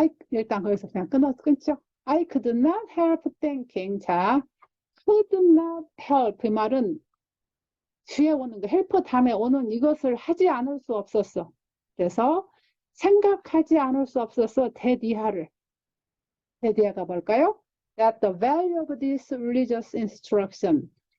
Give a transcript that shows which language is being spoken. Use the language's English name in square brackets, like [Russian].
[Korean] 일단 거기서 그냥 끊죠. [English] I could not help thinking. [Korean] 자, [English] could not help. [Korean] 이 말은 뒤에 오는 거, help 다음에 오는 이것을 하지 않을 수 없었어. 그래서 생각하지 않을 수 없었어. 대디하를. 대디하가 뭘까요? [English] That the value of this religious instruction.